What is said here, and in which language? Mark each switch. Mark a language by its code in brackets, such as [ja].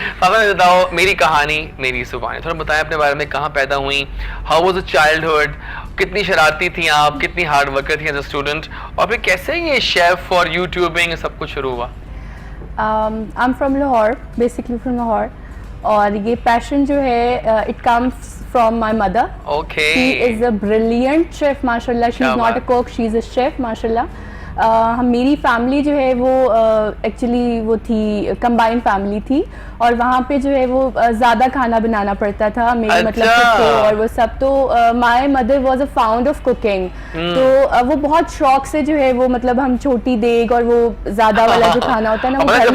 [hi] फातिमा बताओ, मेरी कहानी मेरी जुबानी, थोड़ा बताएं अपने बारे में, कहाँ पैदा हुई, [en] how was a childhood, [hi] कितनी शरारती थी आप, कितनी हार्ड वर्कर थी [en] as a student, [hi] और फिर कैसे ये शेफ और यूट्यूबिंग सब कुछ शुरू हुआ? [en] I am from Lahore, basically from Lahore, [hi] और ये पैशन जो है [en] It comes from my mother. Okay. She is a brilliant chef, mashallah. She's not a cook, she's a chef, mashallah. [hi] मेरी फैमिली जो है वो एक्चुअली वो थी कंबाइंड फैमिली थी, और वहाँ पे जो है वो ज़्यादा खाना बनाना पड़ता था मेरे मतलब खुद को और वो सब। तो [en] my mother was a fond of cooking, [hi] तो वो बहुत शौक से जो है वो मतलब हम छोटी देग और वो ज़्यादा वाला जो खाना होता है ना